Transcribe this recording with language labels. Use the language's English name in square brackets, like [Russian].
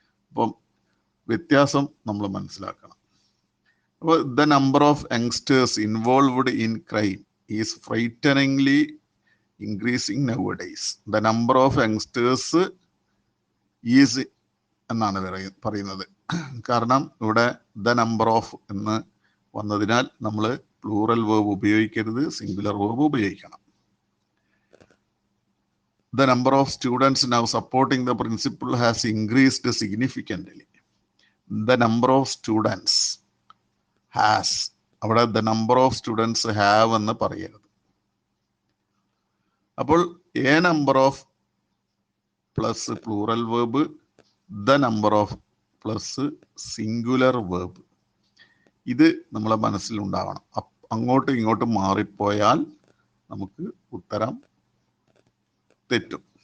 [Malayalam] അപ്പം വ്യത്യാസം നമ്മൾ മനസ്സിലാക്കണം. അപ്പോൾ [English] The number of youngsters involved in crime is frighteningly increasing nowadays. The number of youngsters is [Malayalam] എന്നാണ് പറയുന്നത്. കാരണം ഇവിടെ ദ നമ്പർ ഓഫ് എന്ന് വന്നതിനാൽ നമ്മൾ പ്ലൂറൽ വേർബ് ഉപയോഗിക്കരുത്, സിംഗുലർ വേർബ് ഉപയോഗിക്കണം. [English] The number of students now supporting the principal has increased significantly. The number of students has, [Malayalam] അവിടെ [English] the number of students have [Malayalam] എന്ന് പറയരുത്. അപ്പോൾ A number of plus plural verb, the number of plus singular verb, ഇത് നമ്മളെ മനസ്സിലുണ്ടാവണം. അങ്ങോട്ടും ഇങ്ങോട്ടും മാറിപ്പോയാൽ നമുക്ക് ഉത്തരം തെറ്റും.